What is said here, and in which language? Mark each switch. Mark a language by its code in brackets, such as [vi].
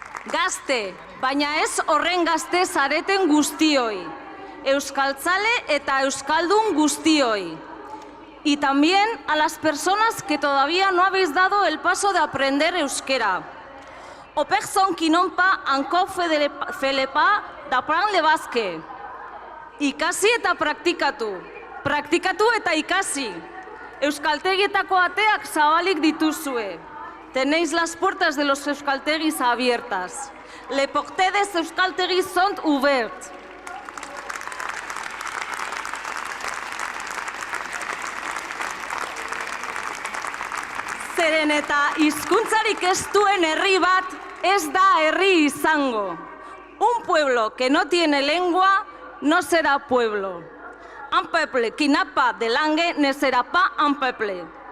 [eu] Gazte, baina ez horren gazte zareten guztioi. Euskaltzale eta euskaldun guztioi. [es] Y también a las personas que todavía no habéis dado el paso de aprender euskera. Operzon kinonpa anko felepa da pran lebazke. [eu] Ikasi eta praktikatu. Praktikatu eta ikasi. Euskaltegietako ateak zabalik dituzue. [es] Tenéis las puertas de los euskaltegis abiertas. [fr] Les portes des euskaltegis sont ouvertes. [eu] Zeren eta hizkuntzarik ez duen herri bat ez da herri izango. [es] Un pueblo que no tiene lengua no será pueblo. [fr] Un peuple qui n'a pas de langue ne sera pas un peuple.